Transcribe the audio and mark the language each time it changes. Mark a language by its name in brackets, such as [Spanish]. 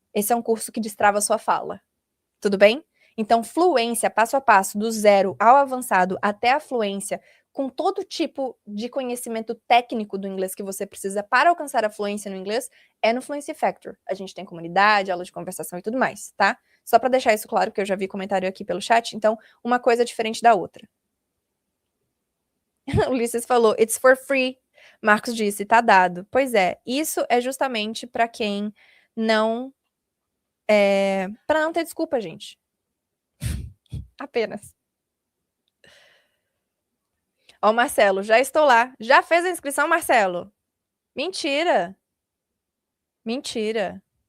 [Portuguese] Esse é um curso que destrava a sua fala. Tudo bem? Então, fluência, passo a passo, do zero ao avançado até a fluência, com todo tipo de conhecimento técnico do inglês que você precisa para alcançar a fluência no inglês, é no Fluency Factor. A gente tem comunidade, aula de conversação e tudo mais, tá? Só para deixar isso claro, que eu já vi comentário aqui pelo chat, então, uma coisa é diferente da outra. Ulisses falou, [English] it's for free. [Portuguese] Marcos disse, tá dado. Pois é, isso é justamente para quem não... para não ter desculpa, gente. Apenas. Ó, Marcelo, já estou lá. Já fez a inscrição, Marcelo? Mentira. Mentira.